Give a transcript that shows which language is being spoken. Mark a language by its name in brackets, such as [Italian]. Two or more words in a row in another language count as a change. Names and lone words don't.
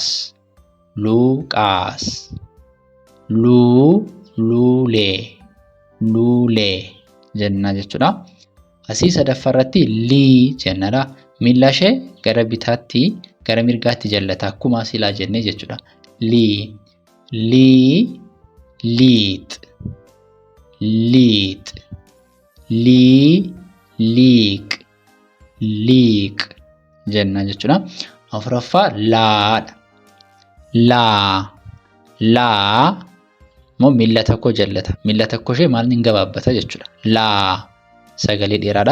[Oromo] Luuqaas. Luu, luulee. Luulee jenna jechuudha. Asii sadaffaarratti lii jennadha. Miila ishee gara bitaatti gara mirgaatti jallata akkuma silaa jennee jechuudha. Lii. Lii, liix. Liix. Lii, liiq. Liiq jenna jechuudha. Afuraffaa laadha. Laa. Laa moo miila tokko jallata. Miila tokko ishee maal hin gabaabbata jechuudha. Laa sagalee dheeraadha.